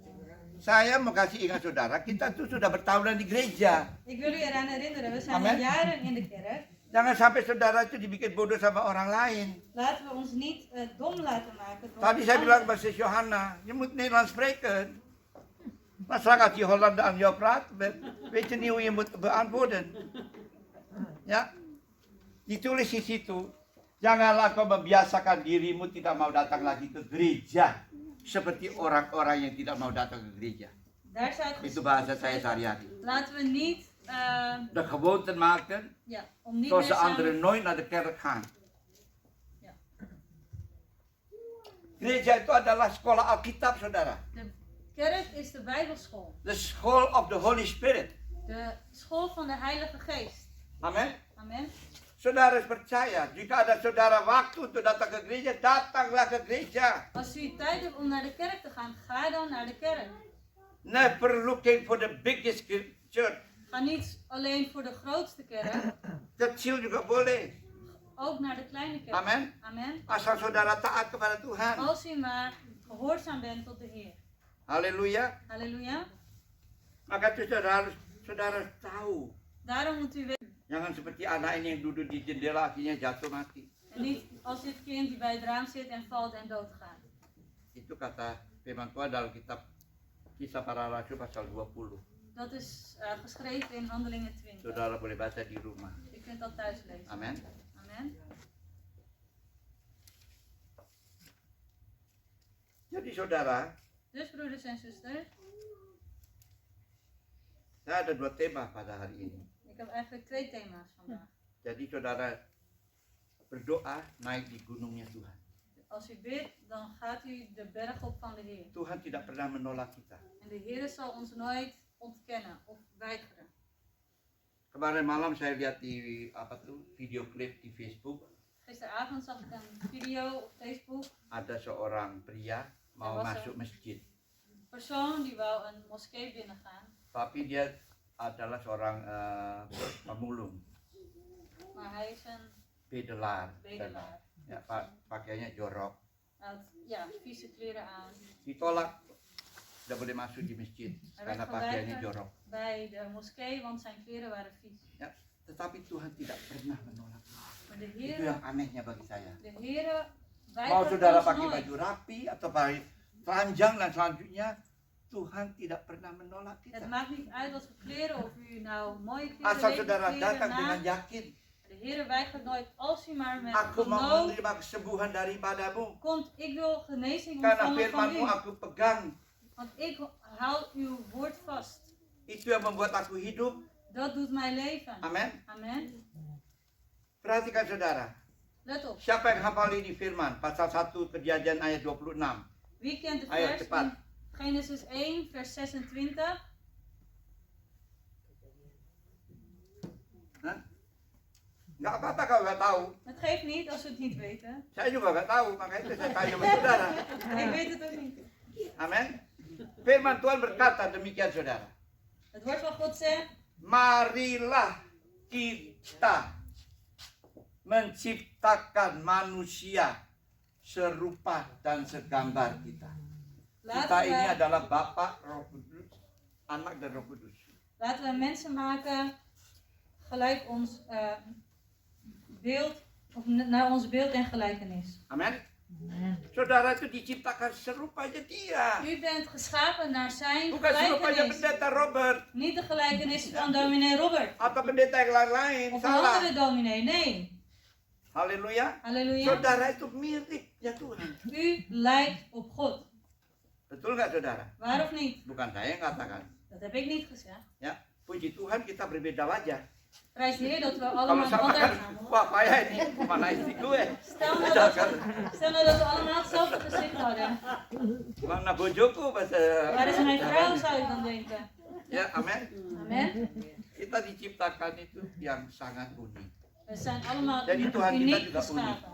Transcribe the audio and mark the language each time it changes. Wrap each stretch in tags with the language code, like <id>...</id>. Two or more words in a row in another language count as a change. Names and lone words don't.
<id>Saya mau kasih ingat saudara, kita tuh sudah bertahunan di gereja.</id> <nl>Ik wil u eraan herinneren, we zijn Amen. al jaren in de kerk.</nl> <id>Jangan sampai saudara itu dibikin bodoh sama orang lain.</id> <nl>Laten we ons niet dom laten maken. door</nl> <id>Tadi saya</id> <nl>anderen. bilang bij zus Johanna, je moet Nederlands spreken. Maar straks als die Hollander aan jou praat, weet je niet hoe je moet beantwoorden.</nl> <id>Ya, ditulis di situ, janganlah kau membiasakan dirimu tidak mau datang lagi ke gereja. Seperti orang-orang yang tidak mau datang ke gereja.</id> <nl>Daar staat</nl> <id>Itu</id> <nl>geschreven,</nl> <id>bahasa saya sehari-hari.</id> <nl>laten we niet, De gewoonte maken, ja, om niet zoals meer de anderen samen... nooit naar de kerk gaan. Ja.</nl> <id>Gereja itu adalah sekolah Alkitab, saudara.</id> <nl>De kerk is de Bijbelschool.</nl> <en>The school of the Holy Spirit.</en> <nl>De school van de Heilige Geest. Amin. Amen.</nl> <id>Saudara harus percaya, jika ada saudara waktu untuk datang ke gereja, datanglah ke gereja.</id> <nl>Als u tijd hebt om naar de kerk te gaan, ga dan naar de kerk.</nl> <en>Never looking for the biggest church.</en> <nl>Ga niet alleen voor de grootste kerk,</nl> <id>Kecil juga boleh.</id> <nl>ook naar de kleine kerk. Amin. Amen.</nl> <id>Asal saudara taat kepada Tuhan.</id> <nl>Als u maar gehoorzaam bent tot de Heer. Haleluya. Halleluja.</nl> <id>Maka itu saudara harus tahu.</id> <nl>Daarom moet u weten.</nl> <id>Jangan seperti anak ini yang duduk di jendela akhirnya jatuh mati.</id> <nl>En niet als dit kind die bij het raam zit en valt en doodgaat.</nl> <id>Itu kata firman Tuhan dalam kitab Kisah Para Rasul pasal 20.</id> <nl>Dat is geschreven in Handelingen 20.</nl> <id>Saudara boleh baca di rumah.</id> <nl>U kunt dat thuis lezen. Amin. Amen.</nl> <id>Jadi saudara,</id> <nl>Dus broeders en zusters,</nl> <id>saya ada dua tema pada hari ini.</id> <nl>ik heb eigenlijk twee thema's vandaag.</nl> <id>Jadi saudara berdoa naik di gunungnya Tuhan.</id> <nl>Als u bidt, dan gaat u de berg op van de Heer.</nl> <id>Tuhan tidak pernah menolak kita.</id> <nl>En de Heer zal ons nooit ontkennen of weigeren.</nl> <id>Kemarin malam saya lihat di video klip di Facebook,</id> <nl>Gisteravond zag ik een video op Facebook.</nl> <id>ada seorang pria mau</id> <nl>Was</nl> <id>masuk masjid,</id> <nl>Een persoon die wou een moskee binnengaan,</nl> <id>tapi dia adalah seorang pemulung,</id> <nl>maar hij is een bedelaar. bedelaar.</nl> <id>Ya, pakaiannya jorok.</id> <nl>Hij had vieze kleren aan.</nl> <id>Ditolak, tidak boleh masuk di masjid</id> <nl>Hij</nl> <id>karena</id> <nl>werd</nl> <id>pakaiannya</id> <nl>geweigerd</nl> <id>jorok.</id> <nl>bij de moskee, want zijn kleren waren vies.</nl> <id>Ya, tetapi Tuhan tidak pernah menolak.</id> <nl>Maar de</nl> <id>Itu</id> <nl>Heer,</nl> <id>yang anehnya bagi saya.</id> <nl>de Heer</nl> <id>Mau</id> <nl>weigert</nl> <id>saudara</id> <nl>ons</nl> <id>pakai</id> <nl>nooit.</nl> <id>baju rapi atau pakai telanjang dan selanjutnya, Tuhan tidak pernah menolak</id> <nl>Het</nl> <id>kita.</id> <nl>maakt niet uit wat voor kleren, of u nou mooie kleren,</nl> <id>Asal</id> <nl>lelijke</nl> <id>saudara</id> <nl>kleren</nl> <id>datang</id> <nl>na.</nl> <id>dengan yakin,</id> <nl>De Heer weigert nooit, als u maar met</nl> <id>aku mau</id> <nl>geloof</nl> <id>menerima kesembuhan daripadamu.</id> <nl>komt, ik wil genezing</nl> <id>Karena</id> <nl>ontvangen van</nl> <id>firmanmu</id> <nl>u.</nl> <id>aku pegang.</id> <nl>Want ik hou uw woord vast.</nl> <id>Itu yang membuat aku hidup.</id> <nl>Dat doet mijn leven. Amin. Amen.</nl> <id>Perhatikan saudara.</id> <nl>Let op.</nl> <id>Siapa yang hafal ini firman? Pasal 1 Kejadian ayat 26.</id> <nl>Wie kent de</nl> <id>Ayo,</id> <nl>vers</nl> <id>cepat.</id> <nl>in Genesis 1 vers 26?</nl> <id>Hah? Nggak apa-apa kalau nggak tahu.</id> <nl>Het geeft niet als we het niet weten.</nl> <id>Saya juga nggak tahu, makanya itu saya tanya sama saudara.</id> <nl>Ik weet het ook niet. Amin.</nl> <id>Firman Tuhan berkata demikian saudara.</id> <nl>Het woord van God zegt,</nl> <id>Marilah kita menciptakan manusia serupa dan segambar kita. Kita ini</id> <nl>laten</nl> <id>adalah Bapa, Roh Kudus, Anak dan Roh Kudus.</id> <nl>we mensen maken gelijk ons beeld, of naar ons beeld en gelijkenis. Amin.</nl> <id>Saudara itu diciptakan serupanya dia.</id> <nl>U bent geschapen naar zijn</nl> <id>Bukan serupanya</id> <nl>gelijkenis.</nl> <id>pendeta Robert</id> <nl>Niet de gelijkenis van dominee Robert.</nl> <id>atau pendeta yang lain-lain.</id> <nl>Of een</nl> <id>Salah.</id> <nl>andere dominee. Nee.</nl> <id>Haleluya.</id> <nl>Halleluja.</nl> <id>Saudara itu miripnya Tuhan.</id> <nl>U lijkt op God.</nl> <id>Betul nggak saudara?</id> <nl>Waar of niet?</nl> <id>Bukan saya yang katakan.</id> <nl>Dat heb ik niet gezegd.</nl> <id>Ya, puji Tuhan kita berbeda wajah.</id> <nl>Prijs de Heer dat we</nl> <id>Kalau</id> <nl>allemaal</nl> <id>sama kan,</id> <nl>altijd...</nl> <id>wah payah ini, mana istri gue?</id> <nl>Stel nou dat we allemaal hetzelfde gezicht hadden.</nl> <jv>Mana bojoku pas.</jv> <nl>Waar is mijn vrouw, zou ik dan denken.</nl> <id>Ya, amin.</id> <nl>Amen.</nl> <id>Kita diciptakan itu yang sangat unik.</id> <nl>We zijn allemaal</nl> <id>Jadi Tuhan kita</id> <nl>uniek</nl> <id>juga unik.</id> <nl>geschapen.</nl>